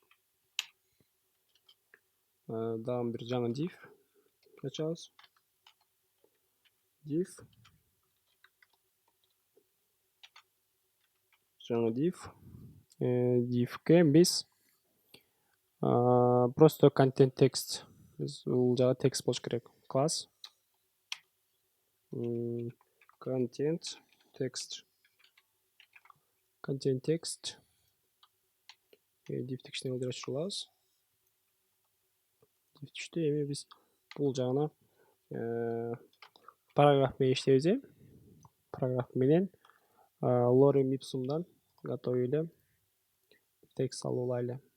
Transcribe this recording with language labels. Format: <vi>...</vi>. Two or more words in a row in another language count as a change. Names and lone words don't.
<ky>Дагы бир жаңы div ачабыз. Жаңы div'ке биз просто</ky> <en>content text.</en> <ky>Биз бул жагы текст болуш керек. Класс</ky> <en>content text.</en> <ky>Div кичине ылдырачтырып алабыз. Div түштү. Эми биз бул жагына параграф менен иштейбиз. Параграф менен lorem ipsum'дан</ky> <ru>готовили текст</ru> <ky>алып алайлы.</ky>